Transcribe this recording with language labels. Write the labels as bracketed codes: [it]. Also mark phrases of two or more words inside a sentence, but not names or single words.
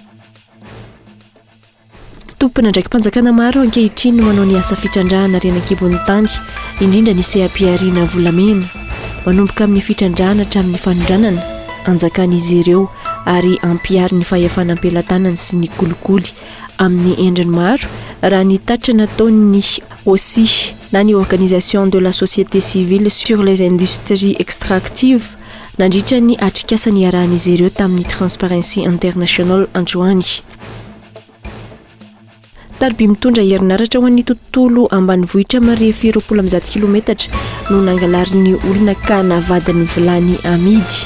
[mg] Tompona ndraiky mpanjakana maro ankehitriny no manao ny asa fitrandrahana renan-kibon'ny tany indrindra ny seha-piariana volamena manomboka amin'ny fitrandrahana hatramin'ny fanondranana anjakan'izy ireo ary ampiary ny fahefana am-pelatanany sy ny kolikoly amin'ny endriny maro raha ny tatra nataony OSI na ny [fr] organisation de la société civile sur les industries extractives [mg] nandritra ny atrikasany arahan'izy ireo tamin'ny Transparency International androany. Tarby mitondra herinaratra ho an'ny tontolo ambanivohitra marefy 20 kilometatra no nangalarin'ny olona ka navadiny vilany amidy.